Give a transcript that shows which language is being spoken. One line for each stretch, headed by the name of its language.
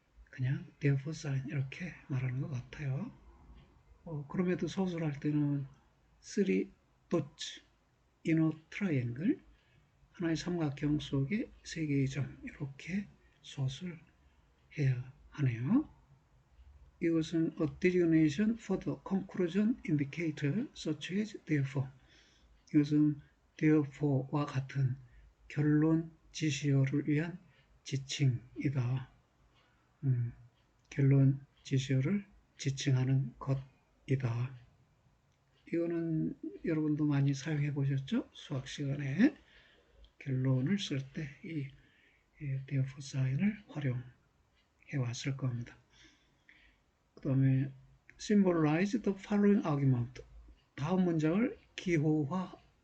Korean: 그냥 therefore sign 이렇게 말하는 것 같아요. 그럼에도 서술할 때는
English: three dots in a triangle,
Korean: 하나의 삼각형 속에 세 개의 점, 이렇게 서술해야 하네요. 이것은
English: a designation for the conclusion indicator such as therefore.
Korean: 이것은 therefore와 같은 결론 지시어를 위한 지칭이다. 결론 지시어를 지칭하는 것이다. 이거는 여러분도 많이 사용해 보셨죠? 수학 시간에 결론을 쓸 때 이 therefore sign을 활용해 왔을 겁니다. 그 다음에
English: symbolize the following argument.
Korean: 다음 문장을 기호화하라.